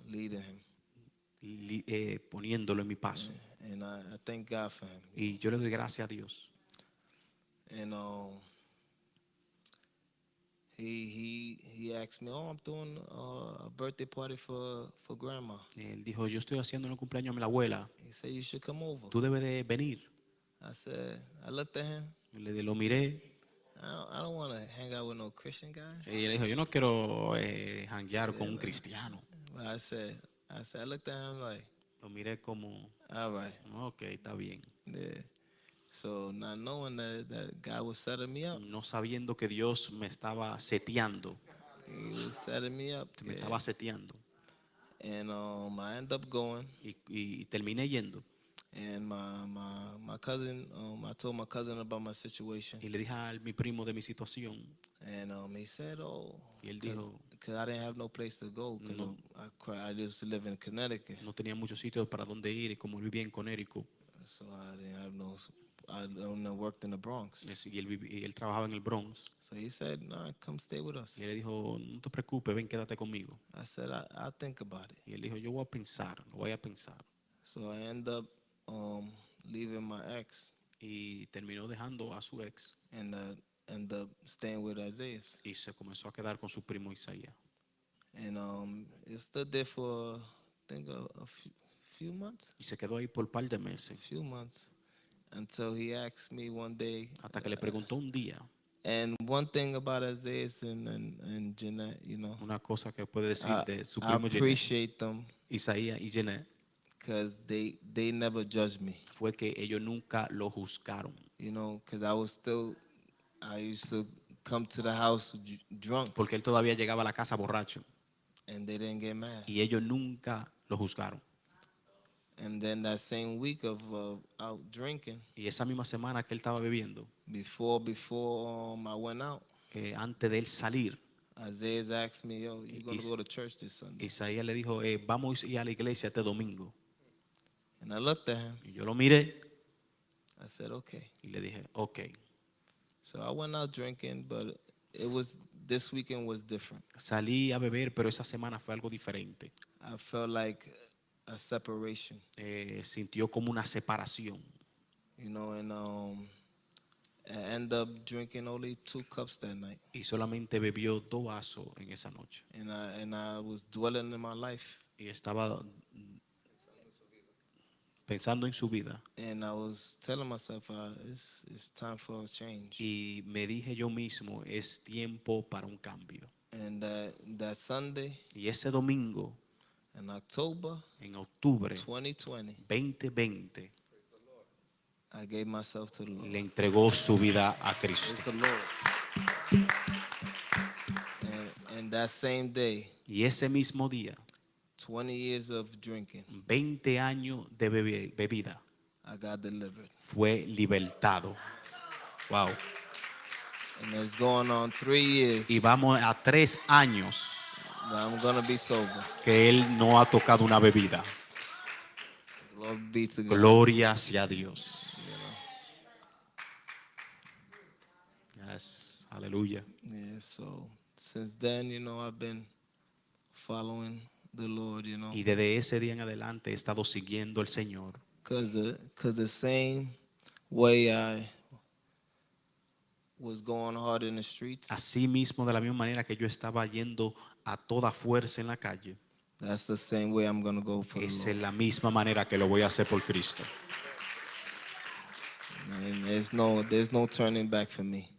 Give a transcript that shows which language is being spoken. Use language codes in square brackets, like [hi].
[en] leading him. [es] poniéndolo en mi paso. [en] And I thank God for him. [es] Y yo le doy gracias a Dios. [en] And he asked me, "Oh, I'm doing a birthday party for grandma." [es] Él dijo, yo estoy haciendo un cumpleaños a mi abuela, [en] He said, "You should come over." [es] tú debes de venir. [en] I looked at him. [es] Lo miré [en] I don't want to hang out with no Christian guy. [es] y él dijo, yo no quiero janguear con un cristiano. [en] But I looked at him like, [es] Lo miré como, [en] all right, [es] ok, está bien. [en] yeah. So not knowing that God was setting me up, [es] No sabiendo que Dios me estaba seteando, [en] He was setting me up. [es] me [en] Yeah. [es] estaba seteando. [en] And I ended up going, [es] Y terminé yendo. [en] And my cousin, I told my cousin about my situation, [es] Y le dije a mi primo de mi situación. [en] and he said, "Oh, [es] Y él dijo, [en] because I didn't have no place to go, because [es] No. [en] I used to live in Connecticut, [es] no tenía muchos sitios para donde ir y como él vivía en Connecticut [en] so I didn't have no. I only worked in the Bronx. [es] y él trabajaba en el Bronx. [en] So he said, "Nah, come stay with us." [es] Y él le dijo, no te preocupes, ven, quédate conmigo. [en] I said, I'll think about it. [es] Y él dijo, yo voy a pensar, lo voy a pensar. [en] So I end up leaving my ex [es] Y terminó dejando a su ex [en] and end up staying with Isaiah. [es] y se comenzó a quedar con su primo Isaías. [en] And it stood there for, I think, a few months. [es] Y se quedó ahí por un par de meses. [en] Few months until he asked me one day. [es] Hasta que le preguntó un día, [en] And one thing about Isaiah and Jeanette, you know, [es] una cosa que puede decir de su [en] I [es] primo Jeanette, [en] appreciate them [es] Isaías y Jeanette, [en] because they never judged me, [es] fue que ellos nunca lo juzgaron. [en] you know, because I used to come to the house drunk, [es] Porque él todavía llegaba a la casa borracho. [en] and they didn't get mad. [es] Y ellos nunca lo juzgaron. [en] And then that same week of out drinking, [es] Y esa misma semana que él estaba bebiendo, [en] before I went out, [es] antes de él salir, [en] Isaiah asked me, "Yo, you gonna Is- go to church this Sunday?" [es] Isaías le dijo, vamos a ir a la iglesia este domingo. [en] And I looked at him. [es] Y yo lo miré [en] I said, "Okay." [es] y le dije, ok. [en] So I went out drinking, but this weekend was different. [es] Salí a beber, pero esa semana fue algo diferente. [en] I felt like a separation, [es] Sintió como una separación. [en] you know, and I ended up drinking only 2 cups that night. [es] Y solamente bebió 2 vasos en esa noche. [en] And I was dwelling in my life, [es] Y estaba pensando en su vida. [en] and I was telling myself, it's time for a change. [es] Y me dije yo mismo, es tiempo para un cambio. [en] And that Sunday [es] Y ese domingo, [en] in October [es] en octubre [en] 2020, [es] 2020, [en] I gave myself to the Lord. le entregó su vida a Cristo. Praise the Lord. And that same day, [es] Y ese mismo día, [en] 20 years of drinking, [es] 20 años de bebida, [en] I got delivered. [es] fue libertado. Wow. [en] And it's going on 3 years [es] Y vamos a 3 años [en] that I'm going to be sober. [es] que él no ha tocado una bebida. [en] Glory be to God. [es] Gloria sea Dios. [en] Yes. Aleluya. Yeah, so since then, you know, I've been following the Lord, you know, [es] Y desde ese día en adelante he estado siguiendo al Señor. [en] because the same way I was going hard in the streets, [es] Así mismo, de la misma manera que yo estaba yendo a toda fuerza en la calle, [en] that's the same way I'm going to go for the [es] es [en] Lord. [es] en la misma manera que lo voy a hacer por Cristo. [en] And there's no turning back for me.